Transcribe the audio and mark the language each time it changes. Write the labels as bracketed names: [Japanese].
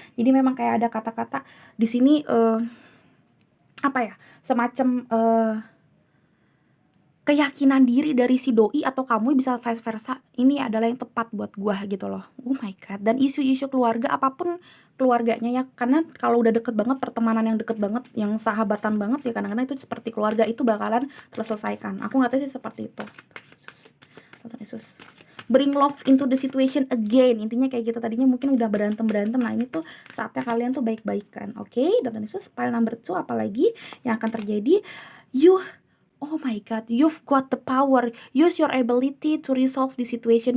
[Indonesian] Jadi memang kayak ada kata-kata di sini semacam keyakinan diri dari si doi atau kamu, bisa vice versa, ini adalah yang tepat buat gua gitu loh. [English] Oh my god. [Indonesian] Dan isu-isu keluarga, apapun keluarganya ya, karena kalau udah deket banget, pertemanan yang deket banget, yang sahabatan banget ya, kadang-kadang itu seperti keluarga, itu bakalan terselesaikan. Aku ngerti sih seperti itu. Tuhan Yesus, [English] bring love into the situation again. [Indonesian] Intinya kayak gitu. Tadinya mungkin udah berantem, nah ini tuh saatnya kalian tuh baik-baikan. Oke, Tuhan Yesus. [English] Pile number 2, [Indonesian] apalagi yang akan terjadi? [English] You Oh my god, you've got the power. Use your ability to resolve the situation.